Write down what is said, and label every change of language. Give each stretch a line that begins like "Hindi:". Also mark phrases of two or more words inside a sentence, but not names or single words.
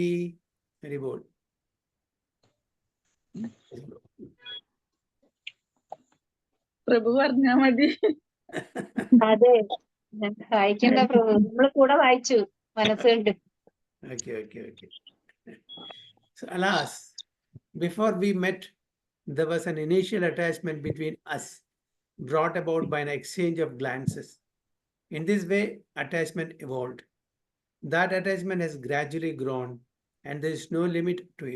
Hindi: हरि बोल.
Malayalam: പ്രഭു പറഞ്ഞാ മതി. അതെ, വായിക്കണ്ട പ്രഭു, നമ്മള് കൂടെ വായിച്ചു മനസ്സുകൊണ്ട്.
English: Okay. So alas, before we met, there was an initial attachment between us, brought about by an exchange of glances. In this way, attachment evolved. That attachment has gradually grown, and there is no limit to it.